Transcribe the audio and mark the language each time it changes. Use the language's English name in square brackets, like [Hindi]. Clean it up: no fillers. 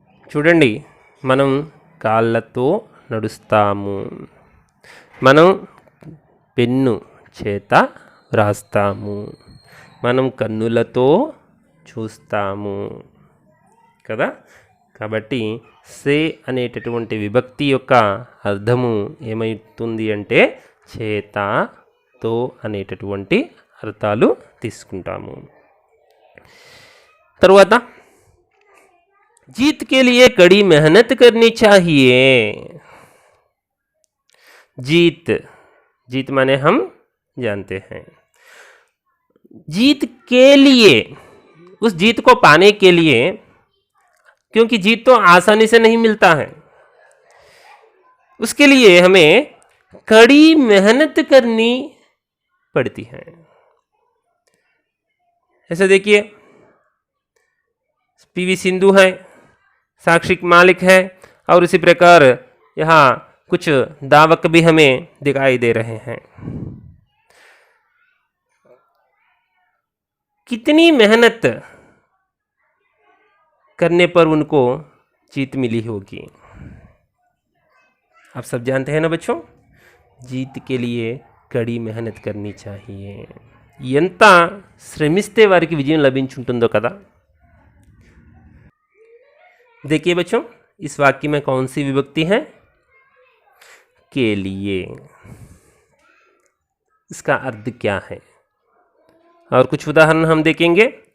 [Telugu] చూడండి, మనం కాళ్ళతో నడుస్తాము, మనం పెన్ను చేత వ్రాస్తాము, మనం కన్నులతో చూస్తాము కదా. కాబట్టి సే అనేటటువంటి విభక్తి యొక్క అర్థము ఏమవుతుంది అంటే చేత తో అనేటటువంటి అర్థాలు తీసుకుంటాము. తరువాత [Hindi] जीत के लिए कड़ी मेहनत करनी चाहिए. जीत, जीत माने हम जानते हैं. जीत के लिए, उस जीत को पाने के लिए, क्योंकि जीत तो आसानी से नहीं मिलता है, उसके लिए हमें कड़ी मेहनत करनी पड़ती है. ऐसे देखिए, पीवी सिंधु है, साक्षी मालिक है, और इसी प्रकार यहाँ कुछ दावक भी हमें दिखाई दे रहे हैं. कितनी मेहनत करने पर उनको जीत मिली होगी. आप सब जानते हैं ना बच्चों, जीत के लिए कड़ी मेहनत करनी चाहिए. [Telugu] ఎంత శ్రమిస్తే వారికి విజయం లభించుంటుందో కదా. [Hindi] देखिए बच्चों, इस वाक्य में कौन सी विभक्ति है? के लिए. इसका अर्थ क्या है? और कुछ उदाहरण हम देखेंगे.